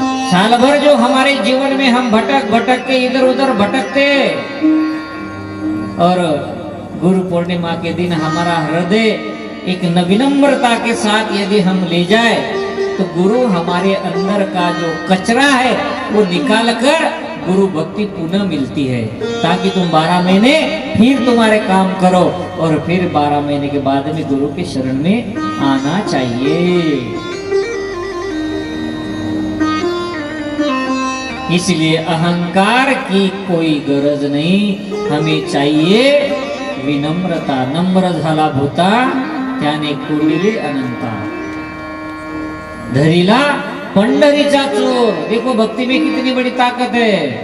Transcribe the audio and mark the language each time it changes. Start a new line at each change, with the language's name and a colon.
Hindi: साल भर जो हमारे जीवन में हम भटक भटक के इधर उधर भटकते, और गुरु पूर्णिमा के दिन हमारा हृदय एक नविनम्रता के साथ यदि हम ले जाए तो गुरु हमारे अंदर का जो कचरा है वो निकाल कर गुरु भक्ति पुनः मिलती है, ताकि तुम 12 महीने फिर तुम्हारे काम करो, और फिर 12 महीने के बाद में गुरु के शरण में आना चाहिए। इसलिए अहंकार की कोई गरज नहीं, हमें चाहिए विनम्रता।
Marathi: नम्र झाला भूता त्याने कुरविले अनंता, धरिला पंढरीचा चोर।
Hindi: देखो भक्ति में कितनी बड़ी ताकत है।